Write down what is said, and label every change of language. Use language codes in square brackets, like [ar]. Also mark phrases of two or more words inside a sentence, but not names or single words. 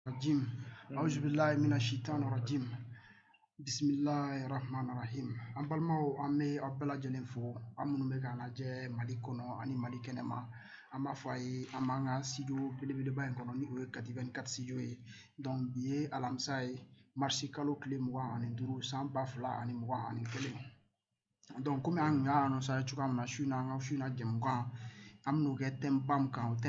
[ar] Rajim. أعوذ بالله من الشيطان الرجيم. بسم الله الرحمن الرحيم. [bm] An balimaw an bɛ aw bɛɛ lajɛlen fo an minnu bɛ k'an lajɛ Mali kɔnɔ ani Mali kɛnɛma an b'a fɔ a ye an b'an ka studio belebeleba in kɔnɔ ni o ye Kati 24 studio ye donc bi ye alamisa ye marisi kalo tile 25 san 2021 donc komi an kun y'a annonce a ye cogoya min na su in na an ka su in na jɛmukan an bɛn'o kɛ thème ba min kan o